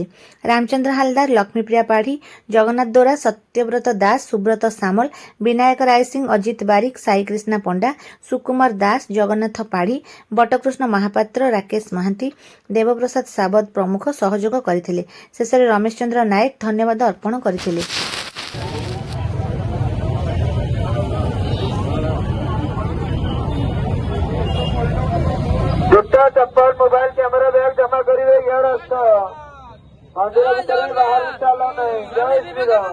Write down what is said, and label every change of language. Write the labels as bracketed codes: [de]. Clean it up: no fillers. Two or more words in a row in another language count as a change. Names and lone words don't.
[or] ରାମଚନ୍ଦ୍ର ହାଲଦାର, ଲକ୍ଷ୍ମୀପ୍ରିୟା ପାଢ଼ୀ, ଜଗନ୍ନାଥ ଦୋରା, ସତ୍ୟବ୍ରତ ଦାସ, ସୁବ୍ରତ ସାମଲ, ବିନାୟକ ରାୟ ସିଂ, ଅଜିତ ବାରିକ, ସାଇକ୍ରିଷ୍ଣା ପଣ୍ଡା, ସୁକୁମାର ଦାସ, ଜଗନ୍ନାଥ ପାଢ଼ୀ, ବଟକୃଷ୍ଣ ମହାପାତ୍ର, ରାକେଶ ମହାନ୍ତି, ଦେବପ୍ରସାଦ ସାବତ ପ୍ରମୁଖ ସହଯୋଗ କରିଥିଲେ। ଶେଷରେ ରମେଶ ଚନ୍ଦ୍ର ନାୟକ ଧନ୍ୟବାଦ ଅର୍ପଣ କରିଥିଲେ। [hi] जूता चप्पल मोबाइल कैमरा बैग जमा करिए यार रास्ता मंदिर भीतर बाहर चलो नहीं। जय श्री राम।